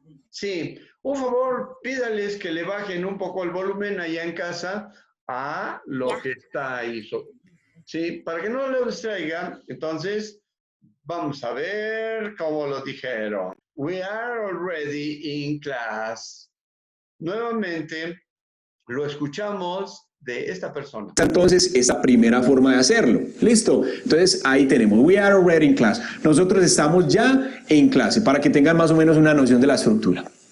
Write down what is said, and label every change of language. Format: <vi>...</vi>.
<es>Sí, por favor, pídales que le bajen un poco el volumen allá en casa a lo que está ahí. Sí, para que no lo distraigan. Entonces, vamos a ver cómo lo dijeron.</es> <en>We are already in class.</en> <es>Nuevamente, lo escuchamos de esta persona. Entonces, esa primera forma de hacerlo. ¿Listo? Entonces, ahí tenemos.</es> <en>We are already in class.</en> <es>Nosotros estamos ya en clase, para que tengan más o menos una noción de la estructura.</es>